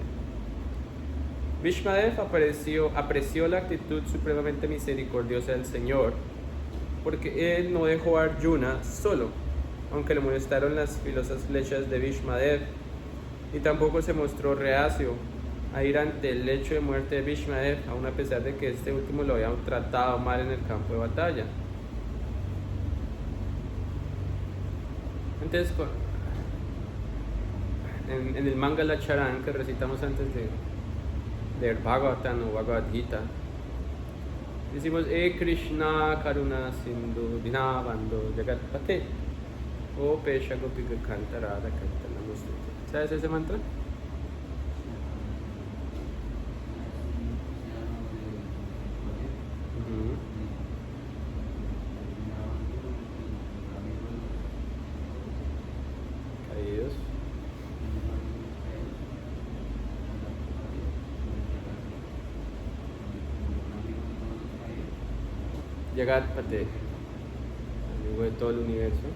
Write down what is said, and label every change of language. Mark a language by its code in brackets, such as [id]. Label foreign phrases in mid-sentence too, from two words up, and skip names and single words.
[es] Bhishmadev apreció la actitud supremamente misericordiosa del Señor, porque él no dejó a Arjuna solo, aunque le molestaron las filosas flechas de Bhishmadev, y tampoco se mostró reacio a ir ante el lecho de muerte de Bhishmadev, aun a pesar de que este último lo había tratado mal en el campo de batalla. Entonces, en el Mangala Charan que recitamos antes de Bhagavatam o Bhagavad Gita, decimos [sa] Krishna Karuna Sindhu Dinabandhu Jagatpate O Pesha Gopika Kanta Radha Kanta Namostute. [es] ¿Sabes ese mantra? Caídos. Jagatpate, amigo de todo el universo.